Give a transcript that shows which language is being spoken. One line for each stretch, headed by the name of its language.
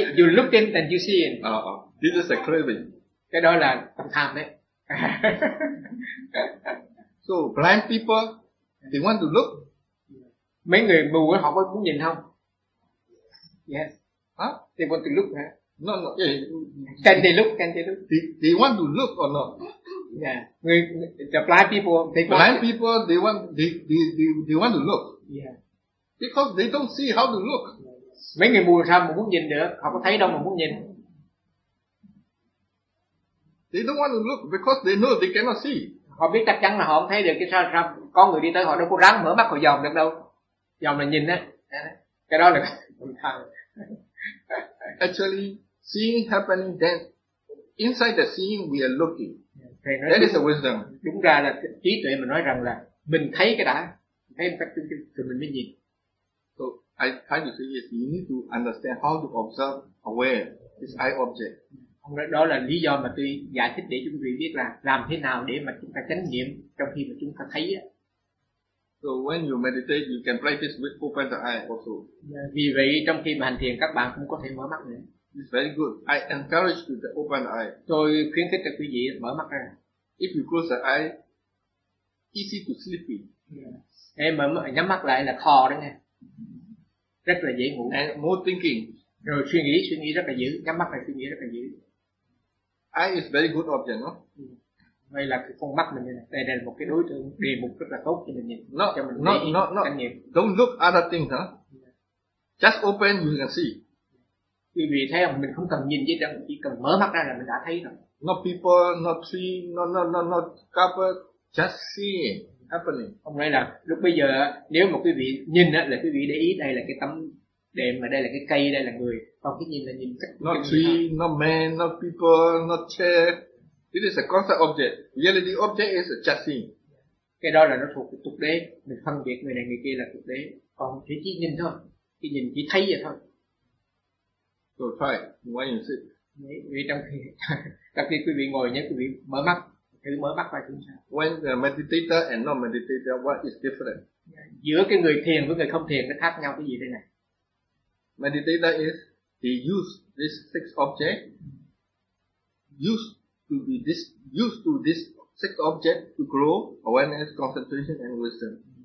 English: You look in and you see in. This is a craving.
Vietnamese: Cái đó là tham đấy.
English: So blind people, they want to look.
Vietnamese: Mấy người mù ấy họ có muốn nhìn không?
English: Yes. Huh? They want to look, huh? No. Can they look? They want to look or not? Yeah.
Vietnamese: Người
English: the blind people, they want to look. Yeah. Because they don't see how to look.
Vietnamese: Mấy người mù sao mà muốn nhìn được? Họ có thấy đâu mà muốn nhìn?
English: They don't want to look because they know they cannot see.
Vietnamese: Họ biết chắc chắn là họ không thấy được, cái sao có người đi tới họ đâu có ráng mở mắt họ dòm được đâu. Dòm là nhìn á. Cái đó là không thằng.
English: Actually, seeing happening, then inside the seeing we are looking. That
Vietnamese: đúng,
English: is the wisdom.
Vietnamese: Đúng ra là trí tuệ mình nói rằng là mình thấy cái đã, thấy một cách từ mình mới nhìn.
English: So I try to say is you need to understand how to observe aware this eye object.
Vietnamese: Đó là lý do mà tôi giải thích để cho quý vị biết là làm thế nào để mà chúng ta chánh niệm trong khi mà chúng ta thấy.
English: So when you meditate, you can practice with open the eye also. Yeah.
Vietnamese: Vì vậy trong khi mà hành thiền các bạn cũng có thể mở mắt nữa.
English: It's very good. I encourage you to open the eye.
Vietnamese: Tôi khuyến khích cho quý vị mở mắt ra.
English: If you close the eye, easy to sleepy. Yeah.
Vietnamese: Em nhắm mắt lại là khó đó nghe. Rất là dễ ngủ. And more thinking. Rồi suy nghĩ rất là dữ. Nhắm mắt lại suy nghĩ rất là dữ.
English: Eye is very good object, no?
Vietnamese: Đây là cái con mắt mình, đây là một cái đối tượng đề mục rất là tốt cho mình nhìn.
English: No,
Vietnamese: cho mình
English: no. Don't look other things, huh? Yeah. Just open, you can see.
Vietnamese: Quý vị thấy không? Mình không cần nhìn chứ, chỉ cần mở mắt ra là mình đã thấy rồi.
English: No people, no tree, no cover, just see happening.
Vietnamese: Hôm nay là lúc bây giờ, nếu mà quý vị nhìn là quý vị để ý đây là cái tấm đệm, mà đây là cái cây, đây là người. Còn cái nhìn là nhìn cách
English: not tree, not man, not people, not chair. This is a concept object. Reality object is a just seeing.
Vietnamese: Cái đó là nó thuộc tục đế. Mình phân biệt người này người kia là tục đế. Còn chỉ nhìn thôi. Chỉ nhìn, chỉ thấy vậy thôi.
English: So try. Why you sit?
Vietnamese: Vì trong khi quý vị ngồi nhé, quý vị mở mắt. Thử mở mắt ra chúng ta.
English: When the meditator and non-meditator, what is different?
Vietnamese: Giữa cái người thiền với người không thiền, nó khác nhau cái gì đây này?
English: Meditator is, he use this six object. Used to this six object to grow awareness, concentration and wisdom.